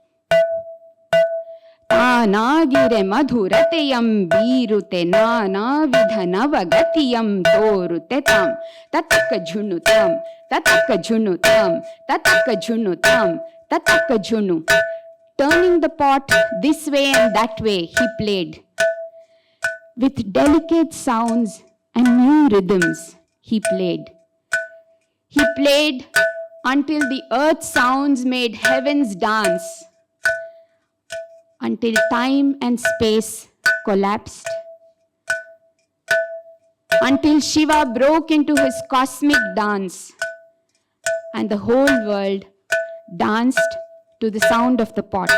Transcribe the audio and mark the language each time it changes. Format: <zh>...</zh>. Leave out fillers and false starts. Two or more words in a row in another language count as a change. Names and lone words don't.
<kn>ಮಧುರತೆಯಂ ಬೀರುತೆ ನಾನಾ ವಿಧ ನವಗತಿಯಂ ತೋರುತೆ ತಾಂ ತತಕ ಝುಣುತಾಂ ತತಕ ಝುಣುತಾಂ ತತಕ ಝುಣುತಾಂ ತತಕ ಝುಣು.</kn> <en>Turning the pot this way and that way, he played. With delicate sounds and new rhythms, he played. He played until the earth sounds made heavens dance, until time and space collapsed, until Shiva broke into his cosmic dance, and the whole world danced to the sound of the pot.</en>